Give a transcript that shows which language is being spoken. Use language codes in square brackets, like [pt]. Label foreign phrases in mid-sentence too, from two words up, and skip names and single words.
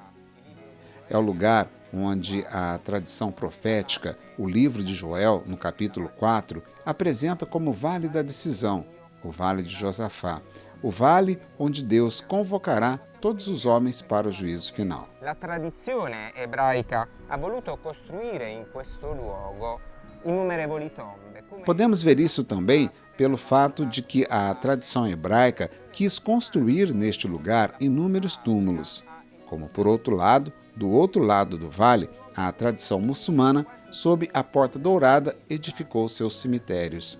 [pt] É o lugar onde a tradição profética, o livro de Joel, no capítulo 4, apresenta como Vale da Decisão, o Vale de Josafá, o vale onde Deus convocará todos os homens para o juízo final. [it] La tradizione ebraica ha voluto costruire in questo luogo innumerevoli tombe. [pt] Podemos ver isso também pelo fato de que a tradição hebraica quis construir neste lugar inúmeros túmulos, como por outro lado, do outro lado do vale, a tradição muçulmana, sob a Porta Dourada, edificou seus cemitérios.